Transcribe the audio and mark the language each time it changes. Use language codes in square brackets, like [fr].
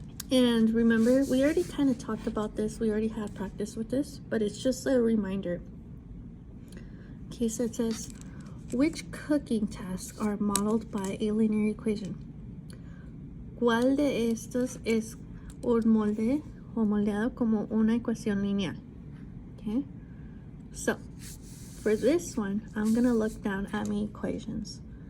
[en] And remember, we already kind of talked about this. We already had practice with this, but it's just a reminder. Okay, so it says, which cooking tasks are modeled by a linear equation? [es] ¿Cuál de estos es un molde o moldeado como una ecuación lineal? [en] Okay, so for this one, I'm gonna look down at my equations.